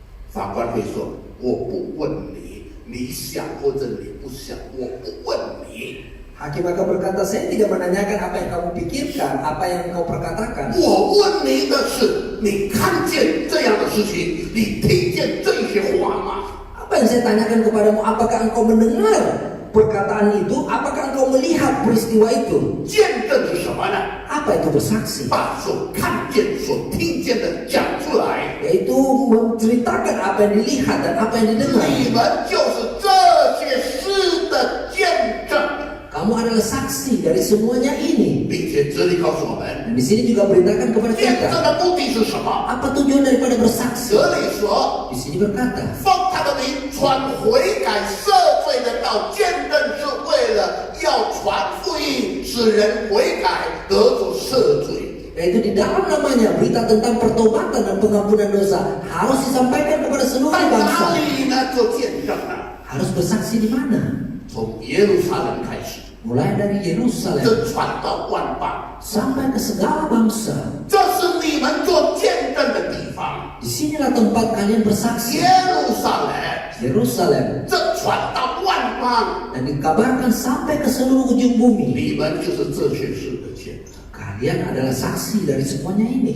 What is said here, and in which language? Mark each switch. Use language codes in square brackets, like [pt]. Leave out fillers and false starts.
[zh] 法官会说，我不问你，你想或者你不想，我不问你。 [id] Hakim akan berkata, saya tidak menanyakan apa yang kamu pikirkan, apa yang engkau perkatakan. 我问你的是，你看见这样的事情，你听见这些话吗？ Apa yang saya tanyakan kepadamu, apakah engkau mendengar perkataan itu? Apakah engkau melihat peristiwa itu? [zh] 见证是什么呢？ [id] Apa itu bersaksi? [zh] 把所看见、所听见的讲出来。 [id] Yaitu menceritakan apa yang dilihat dan apa yang didengar. [zh] 你们就是这些事的见证， [id] Kamu adalah saksi dari semuanya ini. [zh] 并且这里告诉我们， [id] Dan di sini juga beritakan kepada [zh] 见证 [id] kita [zh] 的目的是什么？ [id] apa tujuan daripada bersaksi. [zh] 这里说， [id] Di sini berkata, [zh] 奉他的名传悔改赦罪的道，见证是为了要传福音，使人悔改得着赦罪。 [id] yaitu di dalam namanya berita tentang pertobatan dan pengampunan dosa harus disampaikan kepada seluruh [zh] 在哪 [id] bangsa. [zh] 里呢？做见证呢？ [id] Harus bersaksi di mana? [zh] 从耶路撒冷开始， [id] Mulai dari Yerusalem [zh] 这传到万邦， [id] sampai ke segala bangsa. [zh] 这是你们做见证的地方。 [id] Disinilah tempat kalian bersaksi. [zh] 耶路撒冷， [id] Yerusalem. [zh] 这传到万邦， [id] Dan dikabarkan sampai ke seluruh ujung bumi. [zh] 你们就是这些事的见证。 [id] Kalian adalah saksi dari semuanya ini.